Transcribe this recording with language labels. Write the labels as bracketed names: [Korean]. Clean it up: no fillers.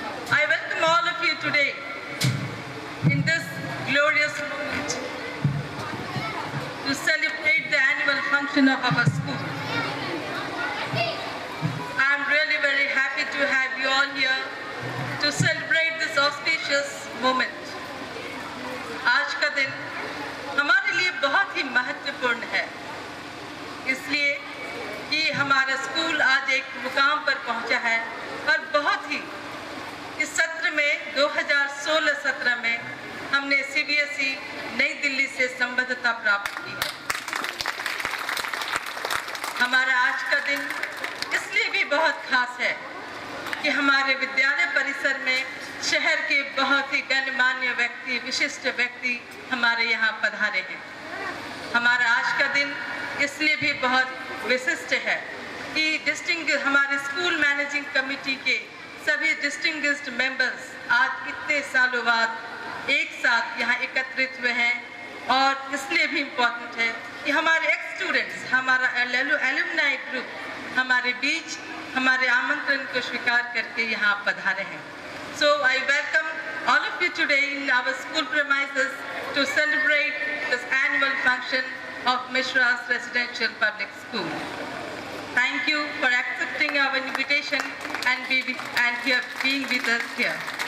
[English] I welcome all of you today in this glorious moment to celebrate the annual function of our school. I am really very happy to have you all here to celebrate this auspicious moment. [Hindi] आज का दिन हमारे लिए बहुत ही महत्वपूर्ण है, इसलिए कि हमारा स्कूल आज एक मुकाम पर पहुंचा है और बहुत ही इस सत्र में 2016-17 में हमने CBSE नई दिल्ली से संबद्धता प्राप्त की है। हमारा आज का दिन इसलिए भी बहुत खास है कि हमारे विद्यालय परिसर में शहर के बहुत ही गणमान्य व्यक्ति, विशिष्ट व्यक्ति हमारे यहाँ पधारे हैं। हमारा आज का दिन इसलिए भी बहुत विशिष्ट है कि हमारे स्कूल मैनेजिंग कमेटी के सभी डिस्टिंग्विश्ड मेंबर्स आज इतने सालों बाद एक साथ यहाँ एकत्रित हुए हैं और इसलिए भी इम्पोर्टेंट है कि हमारे एक्स स्टूडेंट्स, हमारा एलुमनाई ग्रुप हमारे बीच हमारे आमंत्रण को स्वीकार करके यहाँ पधारे हैं। [English] So I welcome all of you today in our school premises to celebrate this annual function of Mishra's Residential Public School. Thank you for accepting our invitation and being with us here.